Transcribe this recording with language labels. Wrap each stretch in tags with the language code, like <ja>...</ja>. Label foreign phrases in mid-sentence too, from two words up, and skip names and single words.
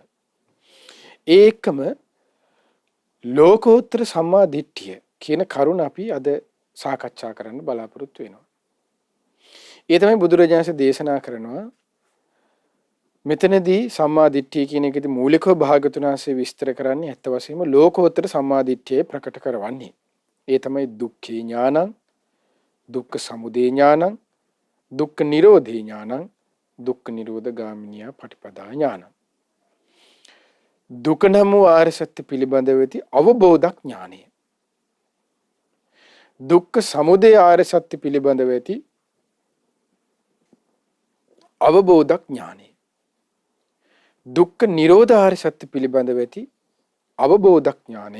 <si>ඒ එක්කම ලෝකෝත්තර සම්මා දිට්ඨිය කියන කරුණ අපි අද සාකච්ඡා කරන්න බලාපොරොත්තු වෙනවා. ඒ තමයි බුදුරජාණන් දේශනා කරනවා මෙතනදී සම්මා දිට්ඨිය කියන එකේදී මූලිකව භාගතුන් වහන්සේ විස්තර කරන්නේ ඇත්ත වශයෙන්ම ලෝකෝත්තර සම්මා දිට්ඨිය ප්‍රකට කරවන්නේ. ඒ තමයි</si> <pi>දුක්ඛේ ඥානං, දුක්ඛ සමුදය ඥානං, දුක්ඛ නිරෝධේ ඥානං, දුක්ඛ නිරෝධ ගාමිනියා පටිපදා ඥානං.</pi> <si>දුක නම් වූ ආර්ය සත්‍ය පිළිබඳව ඇති අවබෝධක් ඥානය. දුක්ඛ සමුදය ආර්ය සත්‍ය පිළිබඳව ඇති අවබෝධක් ඥානය. දුක්ඛ නිරෝධ ආර්ය සත්‍ය පිළිබඳව ඇති අවබෝධක් ඥානය.</si>